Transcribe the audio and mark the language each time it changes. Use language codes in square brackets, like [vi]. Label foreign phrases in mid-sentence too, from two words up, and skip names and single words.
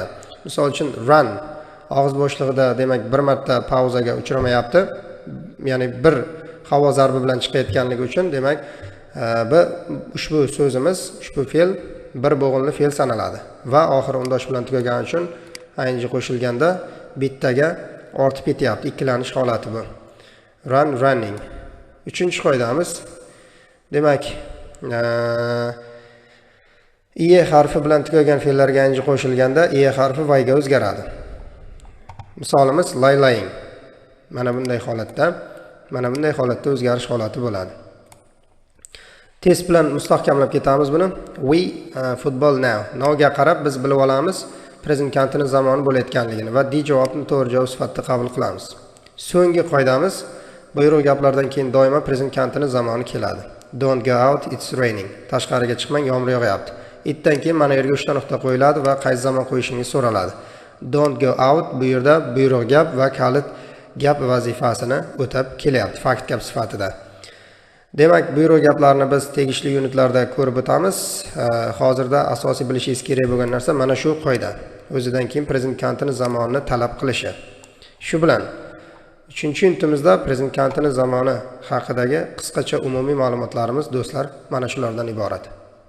[uz] Misol uchun run og'iz bo'shlig'ida demak bir marta pauzaga uchramayapti, ya'ni bir havo zarbi bilan chiqayotganligi uchun demak ushbu so'zimiz, ushbu fe'l bir bo'g'inli fe'l sanaladi va oxiri undosh bilan tugagani uchun ing qo'shilganda bittaga ortib ketyapti. Ikkilanish holati bu. [en] Run, running. [uz] Uchinchi qoidamiz, demak ie harfi bilan tugagan fe'llarga ing qo'shilganda ie harfi vayga o'zgaradi. Misolimiz lie, lying. Mana bunday holatda Mana bunday holatda o'zgarish holati bo'ladi. Test bilan mustahkamlab ketamiz buni. [en] We football now. [uz] Nowga qarab biz bilib olamiz [en] present continuous [uz] zamoni bo'layotganligini va D javobni to'g'ri javob sifatida qabul qilamiz. So'nggi qoidamiz buyruq gaplardan keyin doimo [en] present continuous [uz] zamoni keladi. [en] Don't go out, it's raining. [uz] Tashqariga chiqmang, yomg'ir yog'yapti. Itdan keyin mana yerga 3 ta nuqta qo'yiladi va qaysi zamon qo'yishingiz so'raladi. [en] Don't go out [uz] bu yerda buyruq gap va kalit gap vazifasini o'tab kelyapti fakt gap sifatida. Demak, buyruq gaplarni biz tegishli unitlarda ko'rib o'tamiz. Hozirda asosiy bilishingiz kerak bo'lgan narsa mana shu qoida. O'zidan keyin [en] present continuous [uz] zamonini talab qilishi. Shu bilan 3-unitimizda present continuous zamoni haqidagi qisqacha umumiy ma'lumotlarimiz do'stlar mana shulardan iborat.